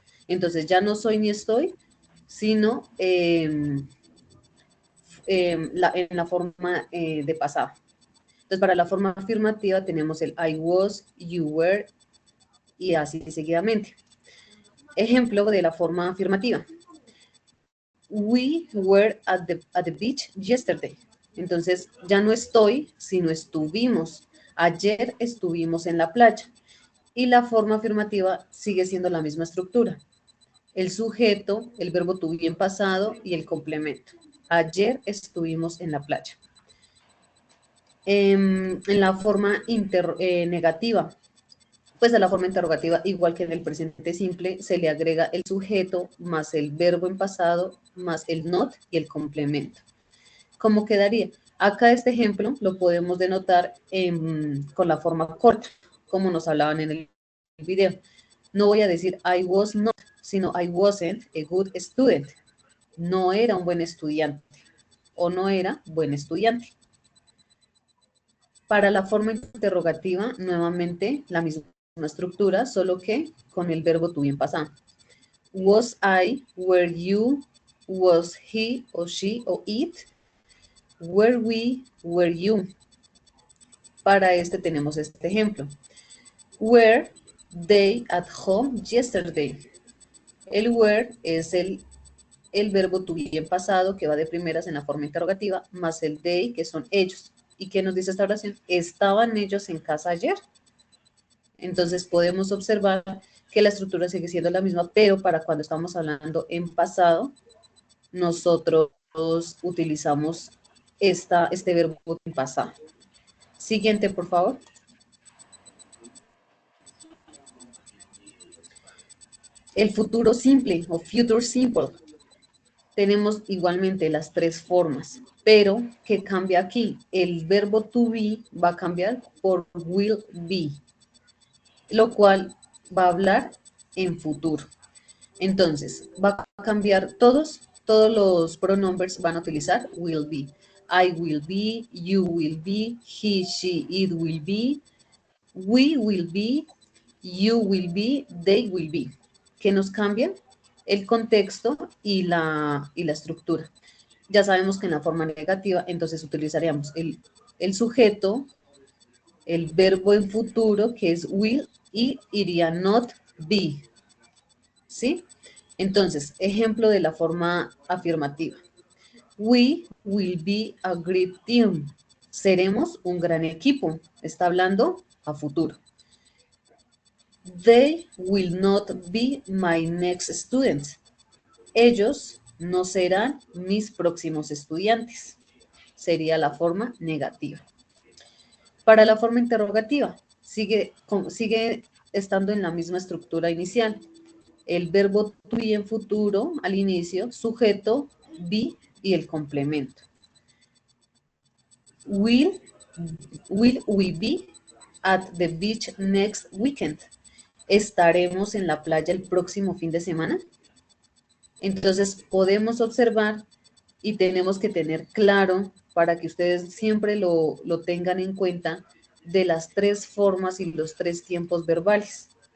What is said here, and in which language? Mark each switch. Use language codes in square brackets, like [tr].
[es] Entonces ya no soy ni estoy, sino en la forma de pasado. Entonces para la forma afirmativa tenemos el [en] I was, you were [es] y así seguidamente. Ejemplo de la forma afirmativa. [en] We were at the beach yesterday. [es] Entonces ya no estoy, sino estuvimos. Ayer estuvimos en la playa. Y la forma afirmativa sigue siendo la misma estructura. El sujeto, el verbo to be en pasado y el complemento. Ayer estuvimos en la playa. En la forma negativa, pues a la forma interrogativa, igual que en el presente simple, se le agrega el sujeto más el verbo en pasado más el not y el complemento. ¿Cómo quedaría? Acá este ejemplo lo podemos denotar con la forma corta, como nos hablaban en el video. No voy a decir [en] I was not, [es] sino [en] I wasn't a good student. [es] No era un buen estudiante o no era buen estudiante. Para la forma interrogativa, nuevamente la misma estructura, solo que con el verbo to be en pasado. [en] Was I, were you, was he or she or it, were we, were you. [es] Para este tenemos este ejemplo. [en] Were they at home yesterday? [es] El were es el verbo to be en pasado que va de primeras en la forma interrogativa, más el they, que son ellos. ¿Y qué nos dice esta oración? ¿Estaban ellos en casa ayer? Entonces podemos observar que la estructura sigue siendo la misma, pero para cuando estamos hablando en pasado, nosotros utilizamos este verbo en pasado. Siguiente, por favor. El futuro simple o future simple. Tenemos igualmente las tres formas, pero ¿qué cambia aquí? El verbo to be va a cambiar por will be, lo cual va a hablar en futuro. Entonces, va a cambiar todos los pronombres van a utilizar will be. [en] I will be, you will be, he, she, it will be, we will be, you will be, they will be. [es] ¿Qué nos cambian? El contexto y la estructura. Ya sabemos que en la forma negativa, entonces utilizaríamos el sujeto, el verbo en futuro, que es will, y iría not be. ¿Sí? Entonces, ejemplo de la forma afirmativa. [en] We will be a great team. [es] Seremos un gran equipo. Está hablando a futuro. [en] They will not be my next students. [es] Ellos no serán mis próximos estudiantes. Sería la forma negativa. Para la forma interrogativa, sigue estando en la misma estructura inicial. El verbo to be en futuro al inicio, sujeto, be y el complemento. [en] Will we be at the beach next weekend? [es] ¿Estaremos en la playa el próximo fin de semana? Entonces podemos observar y tenemos que tener claro para que ustedes siempre lo tengan en cuenta de las tres formas y los tres tiempos verbales.